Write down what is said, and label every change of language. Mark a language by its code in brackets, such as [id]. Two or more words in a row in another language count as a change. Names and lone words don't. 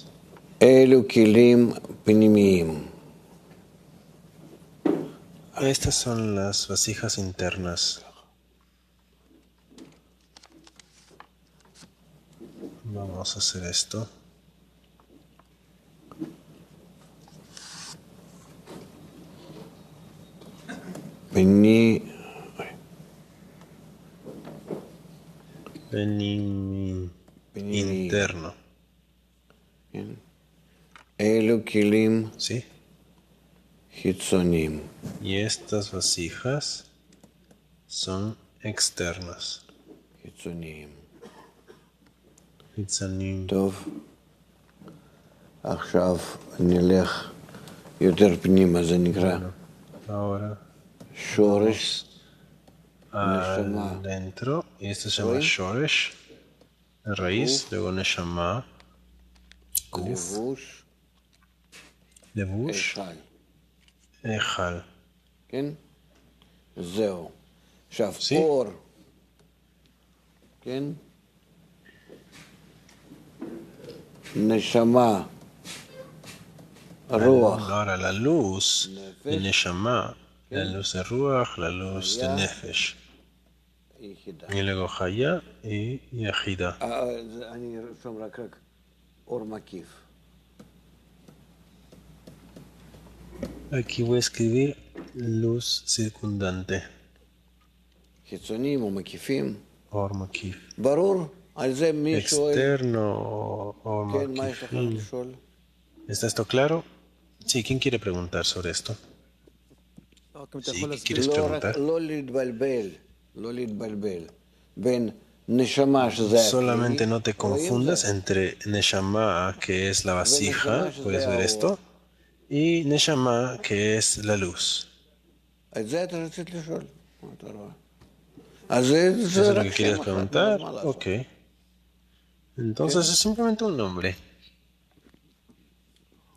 [he] אלו כלים פנימיים. [es] Estas son las vasijas internas. Vamos a hacer esto. [he] פני... [es] Interno. [he] כן? אלו כלים [es] ¿Sí? [he] חיצוניים. [es] Y estas vasijas son externas. [he] חיצוניים. Hitzanim. טוב. עכשיו נלך יותר פנימה, זה נקרא [es] Ahora [he] שורש נשמה. [es] adentro. Y esto se llama Shoresh. La raíz. Luego Neshama. Guf. [he] לבוש, Levush. היכל. Ejal. כן? זהו. עכשיו, [es] Sí. [he] אור, כן? נשמה, רוח, [es] Ahora la luz de [he] נפש, [es] Neshama. La luz de Ruach. La luz de Hayá. Nefesh. [he] יחידה. [es] Y luego Hayá y Yehida. [he] אני ארשום רק אור מקיף. [es] Aquí voy a escribir luz circundante. [he] חיצוניים ומקיפים. אור מקיף. ברור? על זה מי שואל? [es] Externo o [he] כן, מה יש לך makifim. לשאול? [es] ¿Está esto claro? Sí, ¿quién quiere preguntar sobre esto? Sí, ¿qué quieres [he] לא [es] preguntar? [he] רק, לא להתבלבל, לא להתבלבל. בין נשמה שזה הכלי, [es] Solamente no te [he] רואים [es] confundas [he] זה? [es] entre Neshama, que es la vasija, Neshama, puedes ver [he] שזה [es] esto, y Neshama, que es la luz. [he] את זה אתה רצית לשאול. מה אתה רואה? אז זה [es] ¿Eso es lo [he] רק [es] que [he] שם [es] quieres [he] אחד, [es] preguntar? [he] מה לעשות? [es] Ok. Entonces es simplemente un nombre.